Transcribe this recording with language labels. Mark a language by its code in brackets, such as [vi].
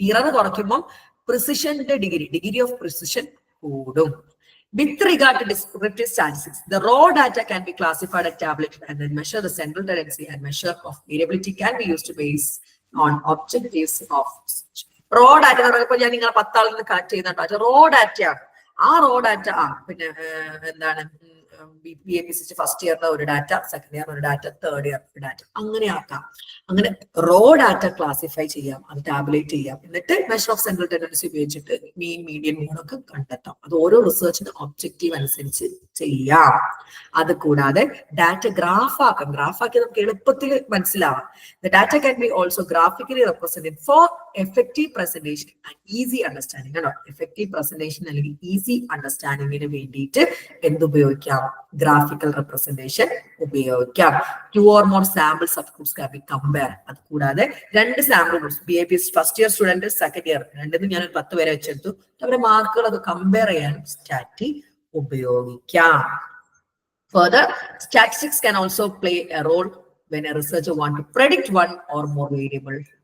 [ml] Error കുറയ്ക്കുമ്പോൾ പ്രിസിഷന്റെ degree of precision കൂടും. [en] With regard to descriptive statistics, the raw data can be classified and tabulated, and then measure the central tendency and measure of variability can be used to base on objectives of research. [ml] Raw data എന്ന് പറയുമ്പോൾ ഞാൻ നിങ്ങളെ 10 ആളിൽ നിന്ന് collect ചെയ്യുന്നുണ്ടോ? Raw ഡാറ്റയാണ്. ആ raw data പിന്നെ എന്താണ് BPCC ഫസ്റ്റ് ഇയറിലെ ഒരു ഡാറ്റ, സെക്കൻഡ് ഇയർ ഒരു ഡാറ്റ, തേർഡ് ഇയർ ഒരു ഡാറ്റ, അങ്ങനെ ആക്കാം. അങ്ങനെ റോ ഡാറ്റ ക്ലാസിഫൈ ചെയ്യാം, അത് ടാബുലേറ്റ് ചെയ്യാം, എന്നിട്ട് മെഷർ ഓഫ് സെൻട്രൽ ടെൻഡൻസി ഉപയോഗിച്ചിട്ട് മീൻ, മീഡിയൻ, മോഡൊക്കെ കണ്ടെത്താം. അത് ഓരോ റിസർച്ചിന്റെ ഒബ്ജക്റ്റീവ് അനുസരിച്ച് ചെയ്യാം. അത് കൂടാതെ ഡാറ്റ ഗ്രാഫാക്കാം. ഗ്രാഫാക്കി നമുക്ക് എളുപ്പത്തിൽ മനസ്സിലാവാം. [en] The data can be also graphically represented for effective presentation and easy understanding. [ml] ആണോ, എഫക്റ്റീവ് പ്രസന്റേഷൻ അല്ലെങ്കിൽ ഈസി അണ്ടർസ്റ്റാൻഡിങ്ങിന് വേണ്ടിയിട്ട് എന്തുപയോഗിക്കാം? ഗ്രാഫിക്കൽ റെപ്രസെന്റേഷൻ ഉപയോഗിക്കാം. [en] 2 or more sample subgroups can be compared. [ml] അത് കൂടാതെ 2 sample groups, BAPS first year student, second year, രണ്ടിനും ഞാൻ 10 പേരെ വെച്ചെടുത്തു. അവരുടെ മാർക്കുകളൊക്കെ കമ്പയർ ചെയ്യാൻ സ്റ്റാറ്റി ഉപയോഗിക്കാം. [en] Further, statistics can also play a role when a researcher wants to predict one or more variable